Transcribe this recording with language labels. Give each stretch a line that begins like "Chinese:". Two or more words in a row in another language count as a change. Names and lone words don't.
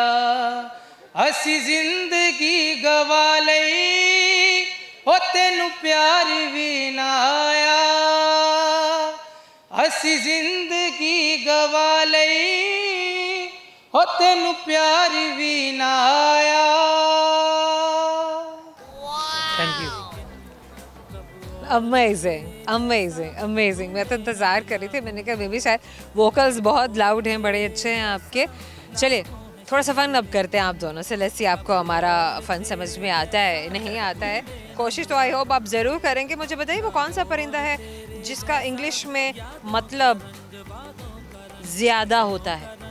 Punjabi: ਅਸੀਂ ਜ਼ਿੰਦਗੀ ਗਵਾ ਲਈ ਓ ਤੈਨੂੰ ਪਿਆਰ ਭੀ ਨਾ ਆਇਆ। ਅਸੀਂ ਜ਼ਿੰਦਗੀ ਗਵਾ ਲਈ ਓ ਤੈਨੂੰ ਪਿਆਰ ਭੀ ਨਾ ਆਇਆ।
English: Thank you. Amazing amazing amazing.
Urdu: میں تو انتظار کر رہی تھی، میں نے کہا مے بھی شاید ووکلز بہت لاؤڈ ہیں، بڑے اچھے ہیں آپکے. چلیے تھوڑا سا فن اب کرتے ہیں آپ دونوں سے.
English: let's see
Urdu: آپکو ہمارا فن سمجھ میں آتا ہے نہیں آتا ہے. کوشش تو
English: I hope
Urdu: آپ ضرور کریں گے۔ مجھے بتائیے وہ کون سا پرندہ ہے جسکا انگلش میں مطلب زیادہ ہوتا ہے?